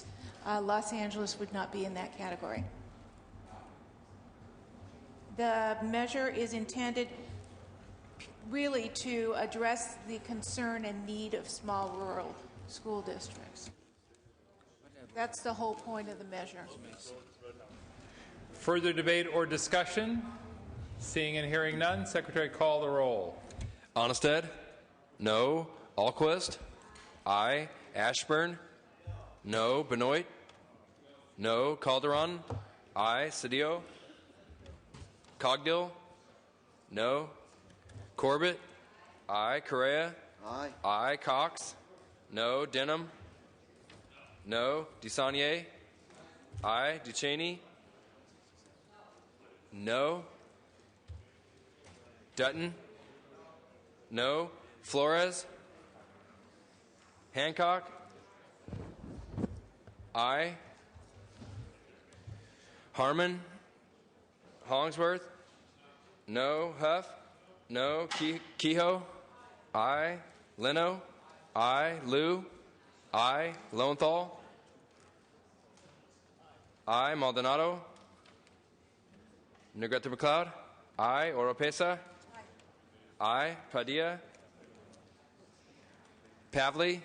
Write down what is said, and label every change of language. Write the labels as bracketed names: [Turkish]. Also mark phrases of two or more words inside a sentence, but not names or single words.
[English] Los Angeles would not be in that category. The measure is intended really to address the concern and need of small rural school districts. That's the whole point of the measure. Further debate or discussion? Seeing and hearing none, Secretary, call the roll. Onestad? No. Alquist? Aye. Ashburn? No. Benoit? No. Calderon? Aye. Cedillo? Cogdill? No. Corbett? Aye. Correa? Aye. Aye. Cox? No. Denham? No. DeSaulnier? Aye. Duchesne? No. Dutton? No. Flores? Hancock? Aye. Harmon? Hollingsworth? No. Huff? No. Kehoe? Aye. Leno? Aye. Liu? Aye. Lowenthal? Aye. Maldonado? Negrete McLeod? Aye. Oropesa? Aye. Padilla? Pavley?